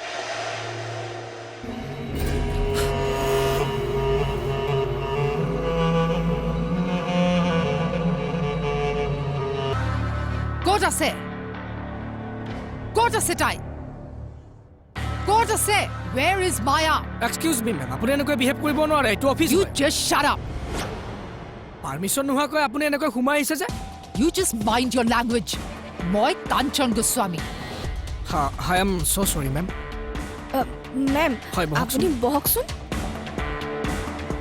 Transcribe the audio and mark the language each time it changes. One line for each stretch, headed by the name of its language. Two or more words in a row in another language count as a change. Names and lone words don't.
Assamese: ক'ত আছে? ক'ত আছে তাই? ক'ত আছে?
English: Where is Maya? excuse me ma'am,
Assamese: আপুনি এনেকৈ বিহেভ কৰিব নোৱাৰে। এইটো অফিচ।
English: You just shut up.
Assamese: পাৰ্মিশ্যন নোহোৱাকৈ আপুনি এনেকৈ সোমাই আহিছে যে?
English: You just mind your language.
Assamese: মই কাঞ্চন গোস্বামী।
English: I am so sorry ma'am.
Assamese: মেম, হয়, বহকচোন। আপুনি বহকচোন।